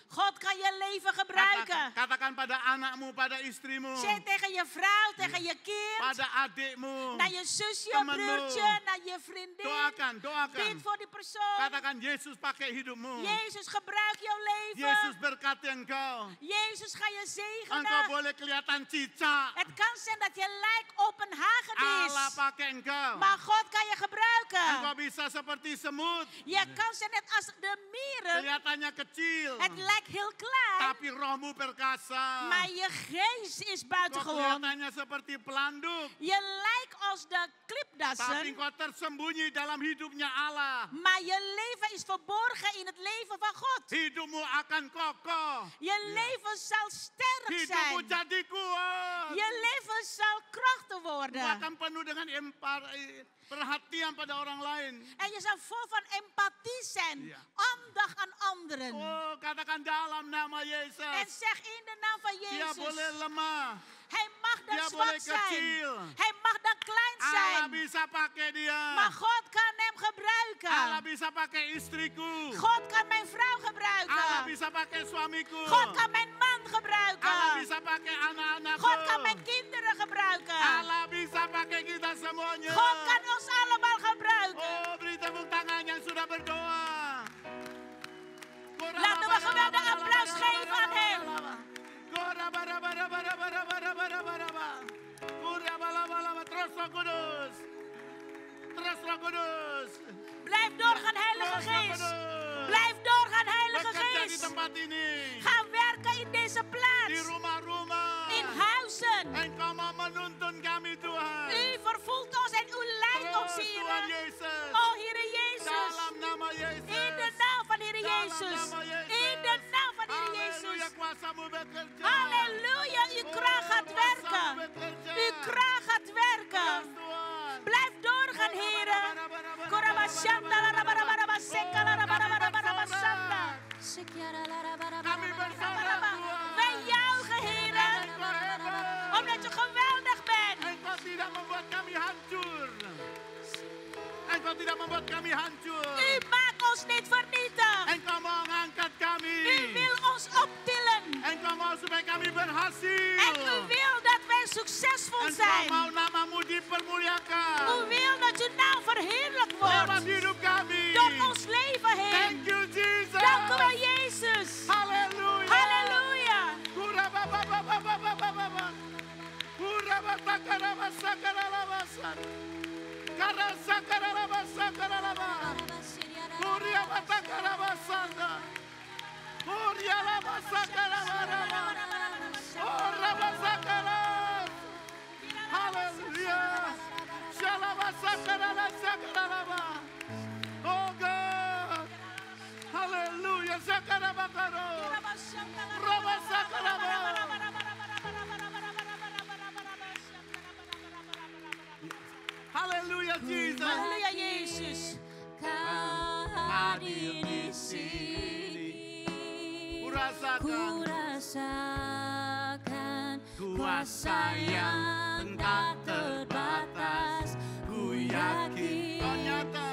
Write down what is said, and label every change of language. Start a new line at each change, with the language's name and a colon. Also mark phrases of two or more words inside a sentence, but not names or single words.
Dutch: God kan je leven gebruiken.
Indonesian: Katakan pada anakmu, pada istrimu,
Dutch: Zeg tegen je vrouw, tegen je kind,
Indonesian: pada adikmu.
Dutch: naar je zusje,
Indonesian: temenmu.
Dutch: broertje, naar je vriendin.
Indonesian: Doakan, doakan.
Dutch: Bid voor die persoon.
Indonesian: Katakan Yesus pakai hidupmu.
Dutch: Jezus, gebruik jouw leven.
Indonesian: Yesus berkati engkau.
Dutch: Jezus, ga je
Indonesian: Engkau
Dutch: zegenen.
Indonesian: boleh kelihatan cicak.
Dutch: Het kan zijn dat je lijkt op een hagedis.
Indonesian: Allah pakai engkau.
Dutch: Maar God kan je
Indonesian: Engkau
Dutch: gebruiken.
Indonesian: bisa seperti semut.
Dutch: Je kan zijn net als de mieren.
Indonesian: Kelihatannya kecil.
Dutch: Het lijkt heel klein.
Indonesian: Tapi rohmu perkasa.
Dutch: Maar je geest is
Indonesian: Kau
Dutch: buitengewoon.
Indonesian: kelihatannya seperti pelanduk.
Dutch: Je lijkt als de
Indonesian: Tapi
Dutch: klipdassen.
Indonesian: kau tersembunyi dalam hidupnya Allah.
Dutch: Maar je leven is verborgen in het leven van God.
Indonesian: Hidupmu akan kokoh.
Dutch: Je leven zal sterk
Indonesian: Hidupmu
Dutch: zijn.
Indonesian: jadi kuat.
Dutch: Je leven zal krachtig worden.
Indonesian: Bahkan penuh dengan perhatian pada orang lain.
Dutch: En je zal vol van empathie zijn. Ja. Aandacht aan anderen.
Indonesian: Oh, katakan dalam nama
Dutch: En
Indonesian: Yesus.
Dutch: zeg in de naam van
Indonesian: Dia boleh
Dutch: Jezus.
Indonesian: lemah.
Dutch: Hij mag dan
Indonesian: Dia
Dutch: zwak
Indonesian: boleh
Dutch: zijn.
Indonesian: kecil.
Dutch: Hij mag dan klein
Indonesian: Allah
Dutch: zijn.
Indonesian: bisa pakai dia.
Dutch: Maar God kan hem
Indonesian: Allah
Dutch: gebruiken.
Indonesian: bisa pakai istriku.
Dutch: God kan mijn vrouw
Indonesian: Allah
Dutch: gebruiken.
Indonesian: bisa pakai suamiku.
Dutch: God kan mijn man
Indonesian: Allah
Dutch: gebruiken.
Indonesian: bisa pakai anak-anakku.
Dutch: God kan mijn kinderen gebruiken.
Indonesian: Allah bisa pakai kita semuanya.
Dutch: God kan ons allemaal gebruiken.
Indonesian: Oh, beri tepuk tangan yang sudah berdoa.
Dutch: Laten we geweldig applaus geven aan hem.
Indonesian: Terus Roh Kudus. Terus Roh Kudus.
Dutch: Blijf doorgaan, Heilige
Indonesian: Terus Roh
Dutch: Geest.
Indonesian: Kudus.
Dutch: Blijf doorgaan, Heilige
Indonesian: Bekerja di
Dutch: Geest.
Indonesian: tempat ini.
Dutch: Ga werken in deze
Indonesian: Di
Dutch: plaats.
Indonesian: rumah-rumah.
Dutch: In huizen.
Indonesian: Engkau mau menuntun kami Tuhan.
Dutch: U vervoelt ons en u leidt ons,
Indonesian: Terus Tuhan
Dutch: Heer.
Indonesian: Yesus.
Dutch: O, Heer Jezus.
Indonesian: Dalam nama Yesus.
Dutch: In de naam van Heer
Indonesian: Dalam
Dutch: Jezus.
Indonesian: nama Yesus.
Dutch: In de naam van Heer
Indonesian: Halleluja,
Dutch: Jezus.
Indonesian: kuasamu bekerja.
Dutch: Halleluja, uw kracht gaat werken. Uw kracht gaat werken.
Indonesian: Terus Tuhan.
Dutch: Blijf doorgaan, Heer. Korabashanda, larabarabaraba, seka, larabarabaraba, sanda.
Indonesian: Kami bersorak Tuhan.
Dutch: Wij juichen, Heer.
Indonesian: Engkau hebat.
Dutch: Omdat je geweldig bent.
Indonesian: Engkau tidak membuat kami hancur. Engkau tidak membuat kami hancur.
Dutch: U maakt ons niet vernietigd.
Indonesian: Engkau mau mengangkat kami.
Dutch: U wil ons optillen.
Indonesian: Engkau mau supaya kami berhasil.
Dutch: En u wil dat wij succesvol
Indonesian: Engkau
Dutch: zijn.
Indonesian: mau namamu dipermuliakan.
Dutch: U wil dat uw naam verheerlijk
Indonesian: Lewat
Dutch: wordt.
Indonesian: hidup kami.
Dutch: Door ons leven heen.
English: Thank you Jesus.
Dutch: Dank u wel, Jezus.
Indonesian: Haleluya.
Dutch: Halleluja. Kurababababababababa. Kurabatakarabasakarabasan. Karasakarabasakaraба. Kuriabatakarabasanda. Kurialabasakarabara. Orabasakara.
Indonesian: Haleluya. Shalabasakarabasakaraba.
English: Oh God. Haleluya. Sakarabakaro. Haleluya Jesus.
Dutch: Halleluja, Jezus.
Indonesian: Hadir di sini, Kurasakan kurasakan kuasa yang tak terbatas. Ku yakin kau nyata,